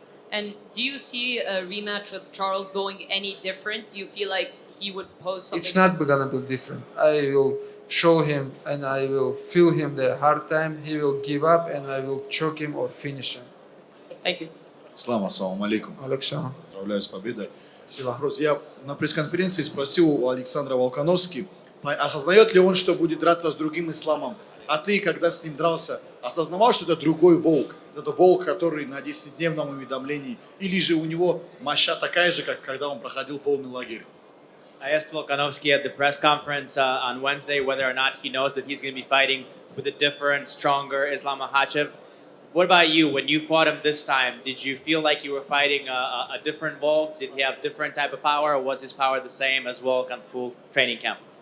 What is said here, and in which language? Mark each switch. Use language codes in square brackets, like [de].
[en] And do you see a rematch with Charles going any different? Do you feel like he would pose something? It's not gonna be different. I will show him and I will feel him the hard time. He will give up and I will choke him or finish him. Thank you. [ru] Ислам, ассаламу алейкум. Александр. Поздравляю с победой. Спасибо. Вопрос. Я на пресс-конференции спросил у Александра Волконовски, осознает ли он, что будет драться с другим исламом. А ты, когда с ним дрался, осознавал, что это другой волк? Это волк, который на 10-дневном уведомлении? Или же у него моща такая же, как когда он проходил полный лагерь? [en] I asked Volkanovski at the press conference on Wednesday whether or not he knows that he's going to be fighting with a different, stronger Islam Makhachev. What about you? When you fought him this time, did you feel like you were fighting a different Volk? Did he have different type of power, or was his power the same as Volk on full training camp?